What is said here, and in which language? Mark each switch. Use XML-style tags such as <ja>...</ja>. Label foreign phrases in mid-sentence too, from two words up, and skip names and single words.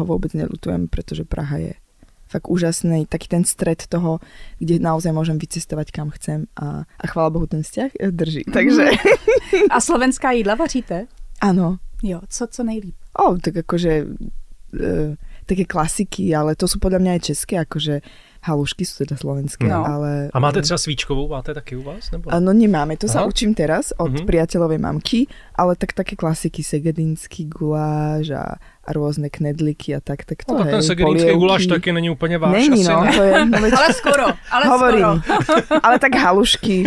<sk>Zatiaľ ho vôbec neľutujem, pretože Praha je fakt úžasný, taký ten stred toho, kde naozaj môžem vycestovať kam chcem a chvála Bohu ten vzťah drží. Takže...</sk> <cs>A slovenská jídla vaříte?</cs> <sk>Áno.</sk> <cs>Jo, co nejlíp?</cs> <sk>Tak akože také klasiky, ale to sú podľa mňa aj české, akože halušky sú teda slovenské, ale...</sk> <cs>A máte třeba svíčkovou, máte taky u vás? Nebo?</cs> <sk>No nemáme, to sa učím teraz od priateľovej mamky, ale také klasiky, segedinský guláš a rôzne knedliky a tak to</sk> <cs>tak ten segedinský guláš taky není úplně váš. Není, asi, to je... No, ale skoro,</cs> <sk>hovorím, ale tak halušky.</sk>